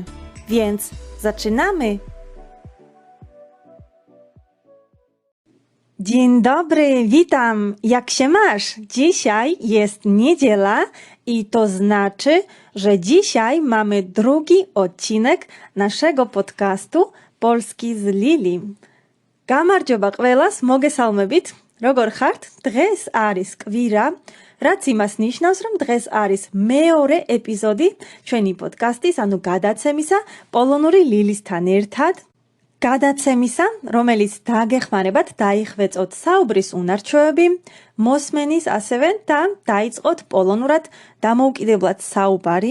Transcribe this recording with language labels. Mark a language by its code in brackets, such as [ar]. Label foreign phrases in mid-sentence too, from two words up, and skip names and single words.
[pl] Więc zaczynamy! Dzień dobry, witam! Jak się masz? Dzisiaj jest niedziela i to znaczy, że dzisiaj mamy drugi odcinek naszego podcastu Polski z Lili. [ka] გამარჯობა ყველას, მოგესალმებით. როგორ ხართ? დღეს არის კვირა, რაც იმას ნიშნავს, რომ დღეს არის მეორე ეპიზოდი ჩვენი პოდკასტის, ანუ გადაცემისა პოლონური ლილისთან ერთად. გადაცემისა, რომელიც დაგეხმარებათ დაიხვეწოთ საუბრის უნარჩვევები, მოსმენის ასევე და დაიწყოთ პოლონურად დამოუკიდებლად საუბარი.